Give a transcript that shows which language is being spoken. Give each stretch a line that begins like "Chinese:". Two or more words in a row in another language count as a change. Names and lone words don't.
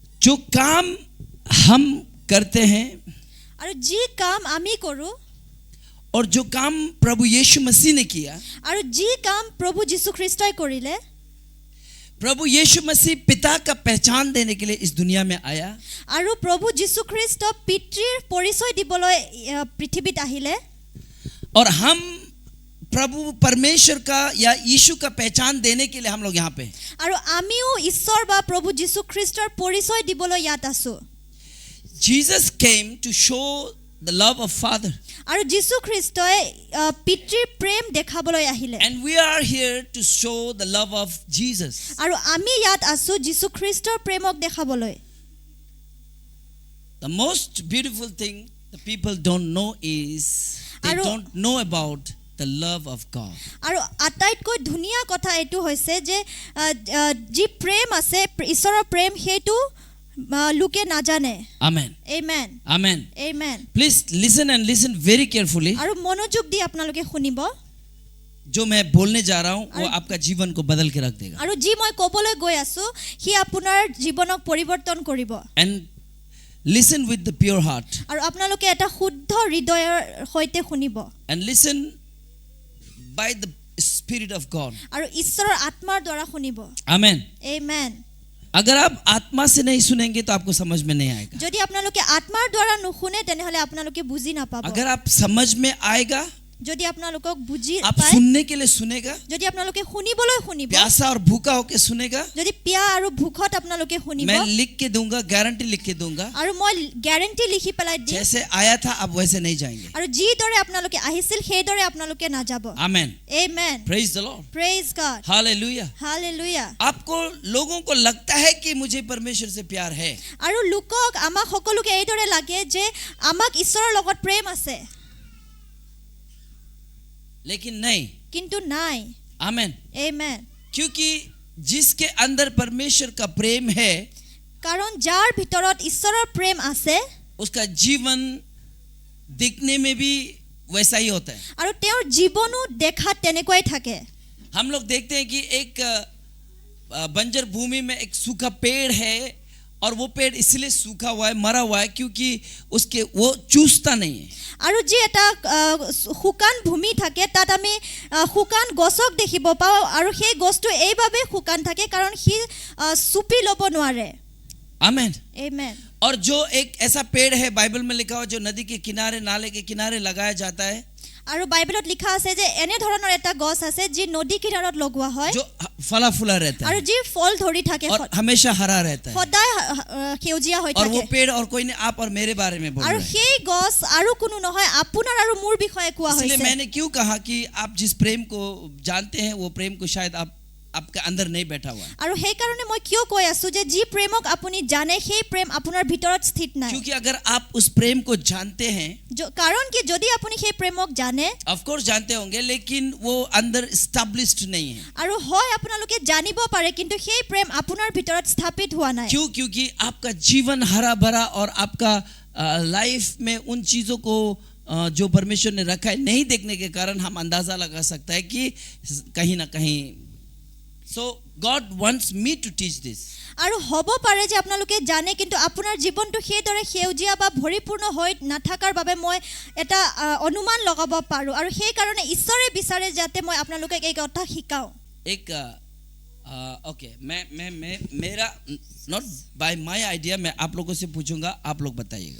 Hindi: जो काम हम करते हैं
Assamese: আৰু যি কাম আমি কৰো
Hindi: और जो काम प्रभु यीशु मसीह ने किया,
Assamese: আৰু যি কাম প্ৰভু যীশু খ্ৰীষ্টই কৰিলে,
Hindi: प्रभु यीशु मसीह पिता का पहचान देने के लिए इस दुनिया में आया
Assamese: আৰু প্ৰভু যীশু খ্ৰীষ্ট পিতৃৰ পৰিচয় দিবলৈ পৃথিৱীত আহিলে
Hindi: और हम प्रभु परमेश्वर का या यीशु का पहचान देने के लिए हम लोग यहाँ पे।
Assamese: আৰু আমিও ঈশ্বৰ বা প্ৰভু যীশু খ্ৰীষ্টৰ পৰিচয় দিবলৈ ইয়াত আছো।
English: Jesus came to show the love of Father,
Assamese: আৰু যীশু খ্ৰীষ্টই পিতৃৰ প্ৰেম দেখাবলৈ আহিলে
English: and we are here to show the love of Jesus.
Assamese: আৰু আমি ইয়াত আছো যীশু খ্ৰীষ্টৰ প্ৰেমক দেখাবলৈ।
English: The most beautiful thing the people don't know is they don't know about the love of God.
Assamese: আৰু আটাইতকৈ ধুনীয়া কথা এটো হৈছে যে যি প্ৰেম আছে ঈশ্বৰৰ প্ৰেম হেতু লোকে নাজানে।
English: Amen. Amen. Amen. Amen. Please listen and listen very carefully.
Assamese: আৰু মনোযোগ দি আপোনালোকে শুনিব।
Hindi: जो मैं बोलने जा रहा हूँ वो आपका जीवन को बदल के रख देगा।
Assamese: আৰু যি মই ক'বলৈ গৈ আছো হি আপোনাৰ জীৱনক পৰিৱৰ্তন কৰিব।
English: And listen with the pure heart.
Assamese: আৰু আপোনালোকে এটা শুদ্ধ হৃদয়ৰ সৈতে শুনিব।
English: And listen by the Spirit of God.
Assamese: আৰু ঈশ্বৰৰ আত্মাৰ দ্বাৰা শুনিব।
English: Amen. Amen.
Hindi: अगर आप आत्मा से नहीं सुनेंगे तो आपको समझ में नहीं आएगा।
Assamese: যদি আপোনালোকে আত্মাৰ দ্বাৰা নুশুনে তেনেহলে আপোনালোকে বুজি নাপাব।
Hindi: अगर आप समझ में आएगा,
Assamese: যদি আপোনালোকক বুজি
Hindi: आप
Assamese: পায়,
Hindi: सुनने के लिए सुनेगा,
Assamese: যদি আপোনালোকে শুনিবলৈ শুনিব,
Hindi: प्यासा और भूखा होके सुनेगा,
Assamese: যদি পিয়া আৰু ভুখত আপোনালোকে শুনিব,
Hindi: मैं लिख के दूंगा, गारंटी लिख के दूंगा,
Assamese: আৰু মই গ্যাৰান্টি লিখি পেলাই দিম,
Hindi: जैसे आया था आप वैसे नहीं जाएंगे।
Assamese: আৰু যি দৰে আপোনালোকে আহিছিল সেই দৰে আপোনালোকে নাযাব।
English: Amen. Amen. Praise the Lord. Praise God. Hallelujah. Hallelujah.
Hindi: आपको लोगों को लगता है कि मुझे परमेश्वर से प्यार है,
Assamese: আৰু লোকক আমাক সকলোকে এই দৰে লাগে যে আমাক ঈশ্বৰৰ লগত প্ৰেম আছে,
Hindi: लेकिन नहीं।
Assamese: কিন্তু নাই।
Hindi: आमेन।
English: Amen.
Hindi: क्योंकि जिसके अंदर परमेश्वर का प्रेम है,
Assamese: কাৰণ যাৰ ভিতৰত ঈশ্বৰৰ প্ৰেম আছে
Hindi: उसका जीवन दिखने में भी वैसा ही होता है।
Assamese: আৰু তেওঁৰ জীৱনো দেখাত তেনেকৈ থাকে।
Hindi: हम लोग देखते हैं कि एक बंजर भूमि में एक सूखा पेड़ है और वो पेड़ इसलिए सूखा हुआ है, मरा हुआ है क्योंकि उसके वो चूसता नहीं है।
Assamese: আৰু যি এটা শুকান ভূমি থাকে তাত আমি শুকান গছক দেখিব পাওঁ আৰু সেই গছটো এইভাবে শুকান থাকে কাৰণ সি চুপি ল'ব নোৱাৰে।
Hindi: आमेन।
English: Amen.
Hindi: और जो एक ऐसा पेड़ है बाइबल में लिखा हुआ जो नदी के किनारे नाले के किनारे लगाया जाता है,
Assamese: আৰু বাইবেলত লিখা আছে যে এনে ধৰণৰ এটা গছ আছে যি নদী কিনাৰত লগোৱা হয়,
Hindi: जो फला फूला रहता
Assamese: আৰু
Hindi: है
Assamese: যি ফল ধৰি থাকে
Hindi: और हमेशा हरा रहता है।
Assamese: সদায় সেউজীয়া হৈ
Hindi: और वो
Assamese: থাকে।
Hindi: पेड़ और कोई नहीं, आप और मेरे बारे में बोल रहा
Assamese: আৰু
Hindi: है।
Assamese: সেই গছ আৰু কোনো নহয় আপোনাৰ আৰু মোৰ বিষয়ে কোৱা
Hindi: इसलिए
Assamese: হৈছে।
Hindi: मैंने क्यों कहा कि आप जिस प्रेम को जानते हैं वो प्रेम को शायद आपके अंदर नहीं बैठा हुआ है।
Assamese: আৰু সেই কাৰণে মই কিয় কৈ আছো যে যি প্ৰেমক আপুনি জানে সেই প্ৰেম আপোনাৰ ভিতৰত স্থিত নাই।
Hindi: क्योंकि अगर आप उस प्रेम को जानते हैं,
Assamese: কাৰণ কি যদি আপুনি সেই প্ৰেমক জানে,
English: of course
Hindi: जानते होंगे, लेकिन वो अंदर एस्टैब्लिश्ड नहीं है।
Assamese: আৰু হয় আপোনালোকে জানিব পাৰে কিন্তু সেই প্ৰেম আপোনাৰ ভিতৰত স্থাপিত হোৱা নাই।
Hindi: क्यों? क्योंकि आपका जीवन हरा भरा और आपका लाइफ में उन चीजों को जो परमेश्वर ने रखा है नहीं देखने के कारण हम अंदाजा लगा सकता है कि कहीं ना कहीं।
English: So God wants me to teach this.
Assamese: আৰু হ'ব পাৰে যে আপোনালোকে জানে কিন্তু আপোনাৰ জীৱনটো সেই দৰে সেউজীয়া বা ভৰিপূৰ্ণ হৈ নাথাকাৰ বাবে মই এটা অনুমান লগাব পাৰো আৰু সেই কাৰণে ঈশ্বৰে বিচাৰে যাতে মই আপোনালোকক এই কথা শিকাও।
Hindi: एक ओके मैं मेरा
English: not by my idea,
Hindi: मैं आप लोगों से पूछूंगा, आप लोग बताइएगा।